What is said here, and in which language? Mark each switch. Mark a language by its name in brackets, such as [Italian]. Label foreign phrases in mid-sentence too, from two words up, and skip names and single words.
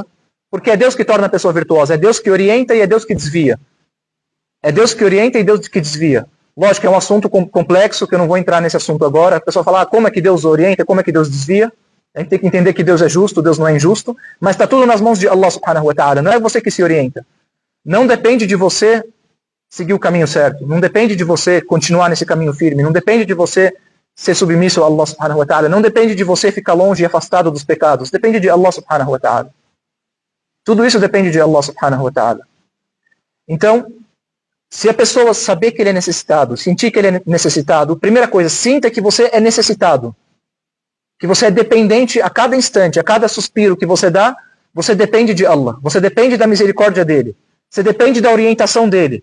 [Portuguese] Porque é Deus que torna a pessoa virtuosa. É Deus que orienta e é Deus que desvia. É Deus que orienta e Deus que desvia. Lógico que é um assunto complexo, que eu não vou entrar nesse assunto agora. A pessoa fala, como é que Deus orienta, como é que Deus desvia? A gente tem que entender que Deus é justo, Deus não é injusto, mas está tudo nas mãos de [Arabic] الله سبحانه وتعالى. [Portuguese] Não é você que se orienta. Não depende de você seguir o caminho certo. Não depende de você continuar nesse caminho firme. Não depende de você ser submisso a [Arabic] الله سبحانه وتعالى. [Portuguese] Não depende de você ficar longe e afastado dos pecados. Depende de [Arabic] الله سبحانه وتعالى. [Portuguese] Tudo isso depende de [Arabic] الله سبحانه وتعالى. [Portuguese] Então, se a pessoa saber que ele é necessitado, sentir que ele é necessitado, primeira coisa, sinta que você é necessitado. Que você é dependente a cada instante, a cada suspiro que você dá, você depende de Allah. Você depende da misericórdia dele. Você depende da orientação dele.